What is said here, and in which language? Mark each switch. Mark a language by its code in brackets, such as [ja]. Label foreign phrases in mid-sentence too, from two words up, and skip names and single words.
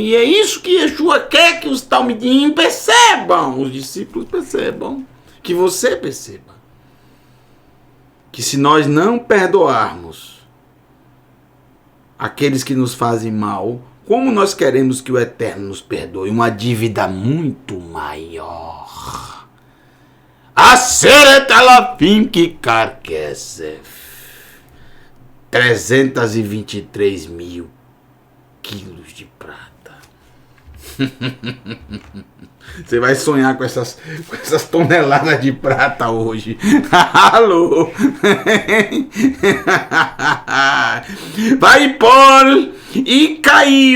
[pt] E é isso que Yeshua quer que os talmidim percebam, os discípulos percebam, que você perceba. Que se nós não perdoarmos aqueles que nos fazem mal, como nós queremos que o Eterno nos perdoe? Uma dívida muito maior. [he] עשרת אלפים כיכר כסף. [pt] 323 mil quilos de prata. Você vai sonhar com essas toneladas de prata hoje. Alô? Vai pôr e caiu.